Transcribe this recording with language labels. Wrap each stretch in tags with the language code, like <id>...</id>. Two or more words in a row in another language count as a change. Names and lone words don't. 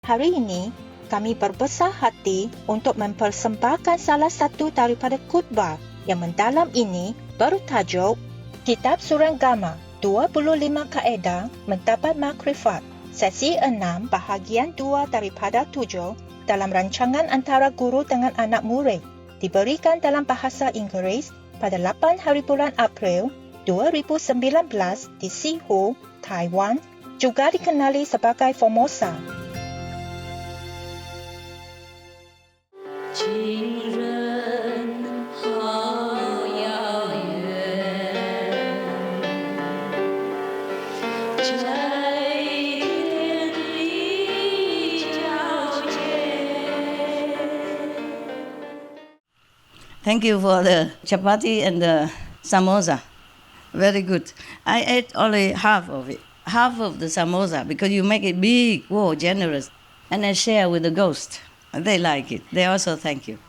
<ms>Hari ini, kami berbesar hati untuk mempersembahkan salah satu daripada khutbah yang mendalam ini bertajuk Kitab Suranggama 25 Kaedah Mendapat Makrifat, sesi 6 bahagian 2 daripada 7 dalam rancangan antara guru dengan anak murid, diberikan dalam bahasa Inggeris pada 8 hari bulan April 2019 di Sihu, Taiwan, juga dikenali sebagai Formosa.</ms> <zh>情人好遥远，在天地交接。</zh> <en>Thank you for the chapati and the samosa. Very good. I ate only half of it, half of the samosa, because you make it big, whoa, generous. And I share with the ghost. They like it. They also thank you.</en>